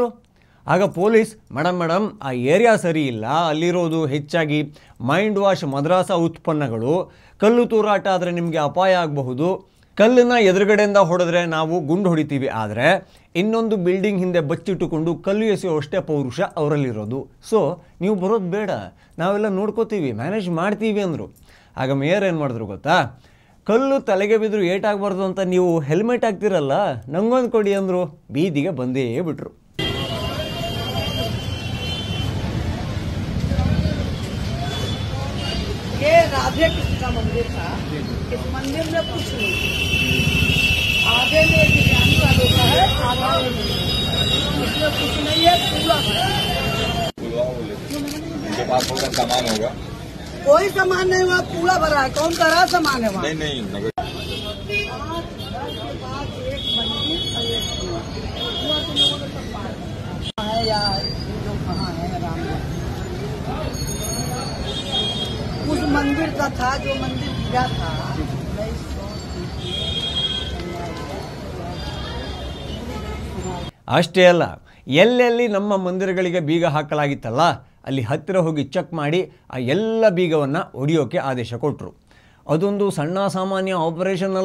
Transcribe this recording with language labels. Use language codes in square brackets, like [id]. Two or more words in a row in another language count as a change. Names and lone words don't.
[kn] ಆಗ ಪೊಲೀಸ್, ಮೇಡಮ್ ಆ ಏರಿಯಾ ಸರಿ ಇಲ್ಲ, ಅಲ್ಲಿರೋದು ಹೆಚ್ಚಾಗಿ [en] mind wash [kn] ಮದ್ರಾಸ ಉತ್ಪನ್ನಗಳು, ಕಲ್ಲು ತೂರಾಟ ಆದರೆ ನಿಮಗೆ ಅಪಾಯ ಆಗಬಹುದು, ಕಲ್ಲನ್ನು ಎದುರುಗಡೆಯಿಂದ ಹೊಡೆದ್ರೆ ನಾವು ಗುಂಡು ಹೊಡಿತೀವಿ, ಆದರೆ ಇನ್ನೊಂದು ಬಿಲ್ಡಿಂಗ್ ಹಿಂದೆ ಬಚ್ಚಿಟ್ಟುಕೊಂಡು ಕಲ್ಲು ಎಸೆಯುವಷ್ಟೇ ಪೌರುಷ ಅವರಲ್ಲಿರೋದು. ಸೊ ನೀವು ಬರೋದು ಬೇಡ, ನಾವೆಲ್ಲ ನೋಡ್ಕೋತೀವಿ, ಮ್ಯಾನೇಜ್ ಮಾಡ್ತೀವಿ ಅಂದರು. ಆಗ ಮೇಯರ್ ಏನು ಮಾಡಿದ್ರು ಗೊತ್ತಾ? ಕಲ್ಲು ತಲೆಗೆ ಬಿದ್ದರೂ ಏಟಾಗಬಾರ್ದು ಅಂತ ನೀವು ಹೆಲ್ಮೆಟ್ ಹಾಕ್ತಿರಲ್ಲ, ನಂಗೊಂದು ಕೊಡಿ ಅಂದರು. ಬೀದಿಗೆ ಬಂದೇ ಬಿಟ್ರು. [hi] ये राधे कृष्ण का मंदिर था। इस मंदिर में कुछ नहीं, आधे में बिरयानी वालों का है, आधा में इसमें कुछ नहीं है, पूरा सामान होगा, कोई सामान नहीं हुआ, पूरा भरा है। कौन करा सामान है वहाँ? नहीं है यार, जो कहाँ है राम, उस मंदिर का था, जो मंदिर गिरा था। [kn] ಅಷ್ಟೇ ಅಲ್ಲ, ಎಲ್ಲೆಲ್ಲಿ ನಮ್ಮ ಮಂದಿರಗಳಿಗೆ ಬೀಗ ಹಾಕಲಾಗಿತ್ತಲ್ಲ ಅಲ್ಲಿ ಹತ್ತಿರ ಹೋಗಿ ಚೆಕ್ ಮಾಡಿ ಆ ಎಲ್ಲ ಬೀಗವನ್ನು ಒಡೆಯೋಕೆ ಆದೇಶ ಕೊಟ್ಟರು. ಅದೊಂದು ಸಣ್ಣ ಸಾಮಾನ್ಯ ಆಪರೇಷನ್ ಅಲ್ಲ.